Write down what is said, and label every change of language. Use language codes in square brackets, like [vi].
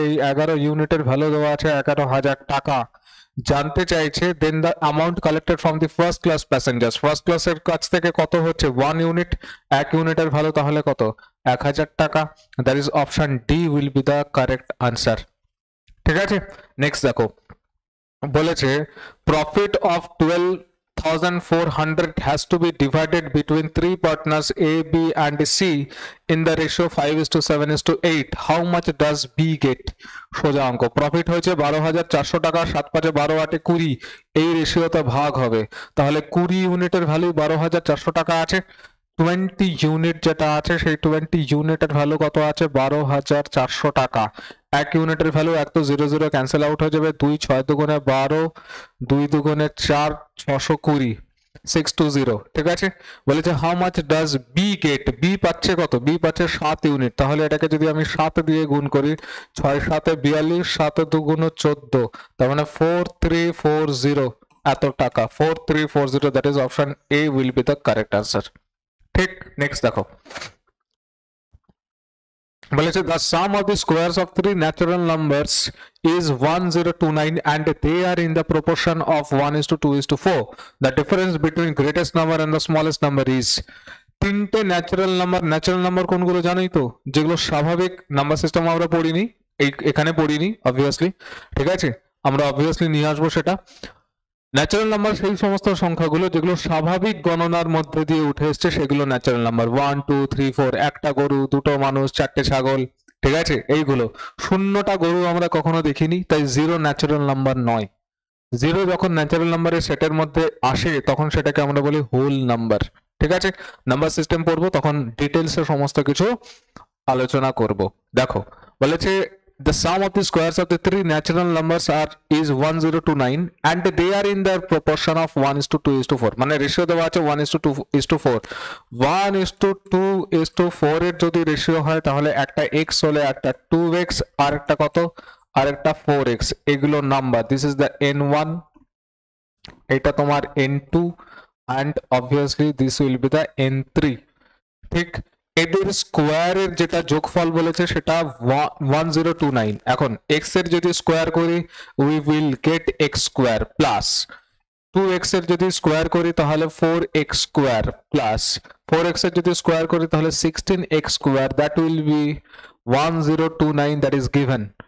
[bn] এই 11 ইউনিটের ভ্যালু দেওয়া আছে 11,000 টাকা। জানতে চাইছে [en] Then the amount collected from the first class passengers. [bn] First ক্লাসের কাছ থেকে কত হচ্ছে 1 ইউনিট, 1 ইউনিটের ভ্যালু তাহলে কত 1000 টাকা। [en] That is option D will be the correct answer. [bn] ঠিক আছে, নেক্সট দেখো বলেছে [en] Profit of 12,400 has to be divided between three partners A, B and C in the ratio 5:7:8. How much does B get? [bn] সোজা অঙ্ক, profit হয়েছে 12,400 টাকা, 7 5 12 8 20, এই রেশিওতে ভাগ হবে। তাহলে 20 ইউনিটের ভ্যালু 12,400 টাকা আছে, 20 ইউনিট যেটা আছে সেই 20 ইউনিটের ভ্যালু কত আছে 12,400 টাকা। 1 ইউনিটের ভ্যালু 1 তো 0 0 ক্যান্সেল আউট হয়ে যাবে, 2 6 দুগুণে 12, 2 দুগুণে 4, 620, 620। ঠিক আছে, বলেছে [en] how much does B get, [bn] B পাচ্ছে কত, বি পাচ্ছে 7 ইউনিট। তাহলে এটাকে যদি আমি 7 দিয়ে গুণ করি, 6 7 42, 7 দুগুণ 14, তার মানে 4340 এত টাকা, 4340। [en] That is option A will be the correct answer. [bn] ঠিক, নেক্সট দেখো বলেছে [en] the sum of the squares of three natural numbers is 1029 and they are in the proportion of 1:2:4. The difference between greatest number and the smallest number is, [bn] তিনটে natural number কোনগুলো জানোই তো, যেগুলো স্বাভাবিক number system আমরা পড়িনি, এখানে পড়িনি অবভিয়াসলি। ঠিক আছে, আমরা অবভিয়াসলি নিয়ে আসবো সেটা। ন্যাচারাল নাম্বার সেই সমস্ত সংখ্যাগুলো যেগুলো স্বাভাবিক গণনার মধ্যে দিয়ে উঠে এসছে, সেগুলো ন্যাচারাল নাম্বার। 1 2 3 4, একটা গরু, দুটো মানুষ, 4টে ছাগল। ঠিক আছে, এইগুলো। শূন্যটা গরু আমরা কখনো দেখিনি, তাই জিরো ন্যাচারাল নাম্বার নয়। জিরো যখন ন্যাচারাল নাম্বারের সেটের মধ্যে আসে তখন সেটাকে আমরা বলি হোল নাম্বার। ঠিক আছে, নাম্বার সিস্টেম পড়বো তখন ডিটেলসে সমস্ত কিছু আলোচনা করব। দেখো বলেছে [en] the sum of the squares of the three natural numbers is 1029 and they are in the proportion of 1:2:4. [bn] মানে রেশিও দেওয়া আছে 1:2:4। 1:2:4 এর যদি রেশিও হয় তাহলে একটা x হলে একটা 2x, আর একটা কত, আর একটা 4x। এগুলো number, [en] this is the n1, [bn] এটা তোমার [en] n2 and obviously this will be the n3। [bn] ঠিক, এদের স্কোয়ারের যেটা যোগফল বলেছে সেটা 1029। এখন x এর যদি স্কোয়ার করি [en] we will get [bn] x square plus 2x এর যদি স্কোয়ার করি তাহলে 4x স্কোয়ার প্লাস 4x এর যদি স্কোয়ার করি তাহলে 16x square, [en] That will be 1029, that is given.